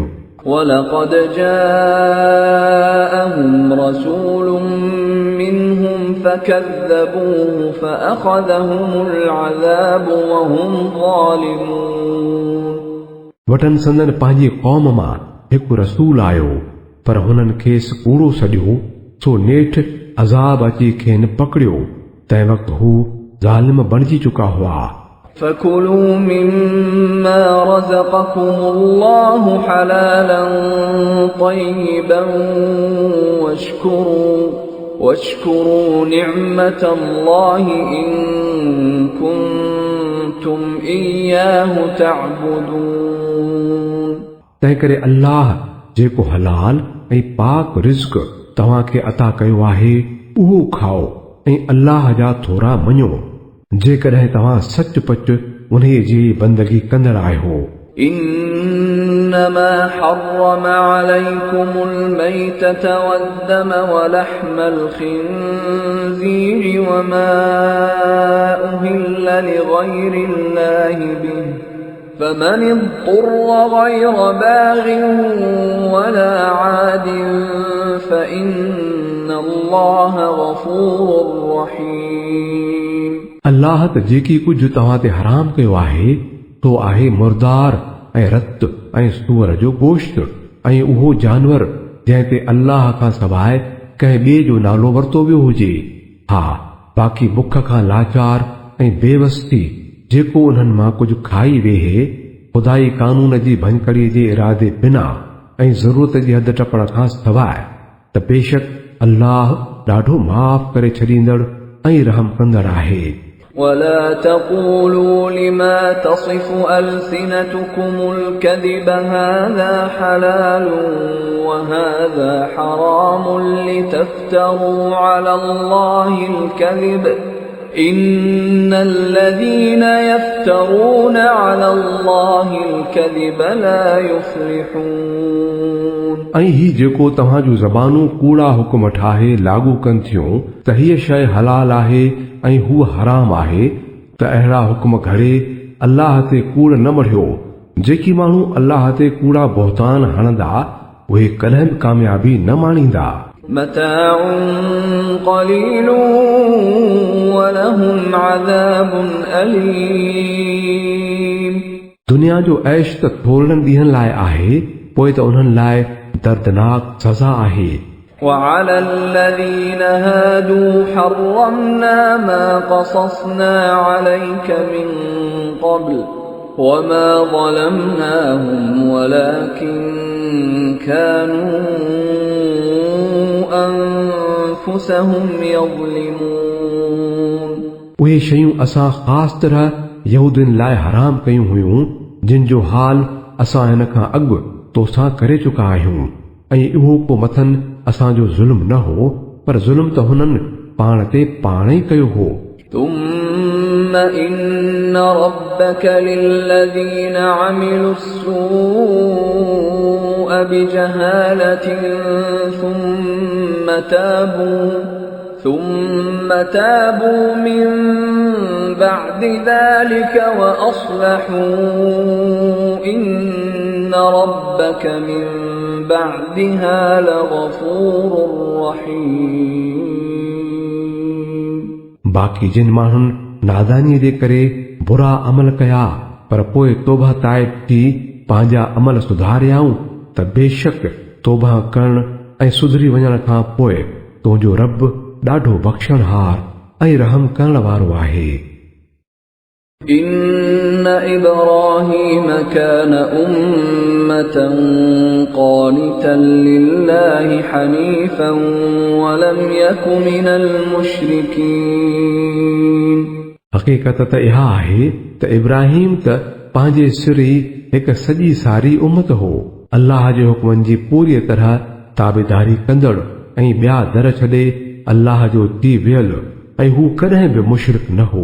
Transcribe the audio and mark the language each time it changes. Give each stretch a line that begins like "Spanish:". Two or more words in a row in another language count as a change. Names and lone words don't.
Arabic: ولقد جاءهم رسول منهم فكذبوه فأخذهم العذاب وهم ظالمون.
Sindhi: वटन संदन पंहिंजे क़ौम मां हिकु रसूल आयो पर हुननि खेसि कूड़ो सॼियो सो नेठि अज़ाब अची खेनि पकड़ियो तंहिं वक़्तु हू ज़ालिम बणिजी चुका हुआ.
Arabic: فكلوا مما رزقكم الله حلالا طيبا واشكروا نعمة الله إن كنتم إياه تعبدون.
Sindhi: तंहिं करे अल्लाह जेको हलाल ऐं पाक रिज़्क़ तव्हां खे अता कयो आहे उहो खाओ ऐं अल्लाह जा थोरा मञो जेकॾहिं तव्हां सचपच उन जी बंदगी कंदड़ आहियो.
Arabic: إنما حرم عليكم الميتة والدم ولحم الخنزير وما أهل لغير الله به فمن اضطر غير باغ ولا عاد فإن الله غفور رحيم.
Sindhi: अल्लाह त जेकी कुझु तव्हां ते हराम कयो आहे तो आहे मुर्दार ऐं रत ऐं सूअर जो गोश्त ऐं उहो जानवर जंहिं ते अल्लाह खां सवाइ कंहिं ॿिए जो नालो वरितो वियो हुजे. हा, बाक़ी बुख खां लाचार ऐं बेवस्ती जेको उन्हनि मां कुझु खाई वेहे खुदाई कानून जी भंजकड़ीअ जे इरादे बिना ऐं ज़रूरत जी हद टपण खां सवाइ त बेशक अल्लाह ॾाढो माफ़ करे छॾींदड़ ऐं रहम कंदड़ आहे.
Arabic: ولا تقولوا لما تصف ألسنتكم الكذب هذا حلال وهذا حرام لتفتروا على الله الكذب إن الذين يفترون على الله الكذب لا يفلحون.
Sindhi: ऐं ही जेको तव्हां जूं ज़बानूं कूड़ा हुकुम ठाहे लागू कनि थियूं त हीअ शइ हलाल आहे ऐं हू हराम आहे त अहिड़ा हुकुम घड़े अल्लाह ते कूड़ न मढ़ियो. जेकी माण्हू अल्लाह ते कूड़ा बहतान हणंदा उहे कॾहिं बि कामयाबी न माणींदा.
Arabic: متاع قليل ولهم عذاب أليم.
Sindhi: दुनिया जो ऐश त थोरनि ॾींहंनि लाइ आहे पोइ त उन्हनि लाइ दर्दनाक सज़ा आहे.
Arabic: وعلى الذين هادوا حرمنا ما قصصنا عليك من قبل وما ظلمناهم ولكن كانوا أنفسهم يظلمون.
Sindhi: उहे शयूं असां ख़ासि तरह यहूदियुनि लाइ हराम कयूं हुयूं जिन जो हाल असां हिन खां अॻु तोसां करे चुका आहियूं ऐं इहो को मथनि असांजो ज़ुल्म न हो पर ज़ुल्म त हुननि पाण ते पाण ई कयो हो.
Arabic: ثم إن ربك للذين عملوا السوء بجهالة ثم تابوا من بعد ذلك وأصلحوا إن ربك من بعدها لغفور رحيم.
Sindhi: बाक़ी जिन माण्हुनि नादानीअ जे करे बुरा अमल कया पर पोइ तौबा ताइब थी पंहिंजा अमल सुधारियाऊं त बेशक तौबा करण ऐं सुधरी वञण खां पोइ तुंहिंजो रब ॾाढो बख़्शणहार ऐं रहम करण वारो आहे।
Arabic: إن إبراهيم كان أمة قانتا لله حنيفا ولم يك من المشركين।
Sindhi: हक़ीक़त त इहा आहे त इब्राहिम त पंहिंजे सिर ई हिकु सॼी सारी उम्मत हो, अल्लाह जे हुक्मनि जी पूरी तरह ताबेदारी कंदड़ ऐं ॿिया दर छॾे अल्लाह जो थी वियल, ऐं हू कॾहिं बि मुशरिक न हो।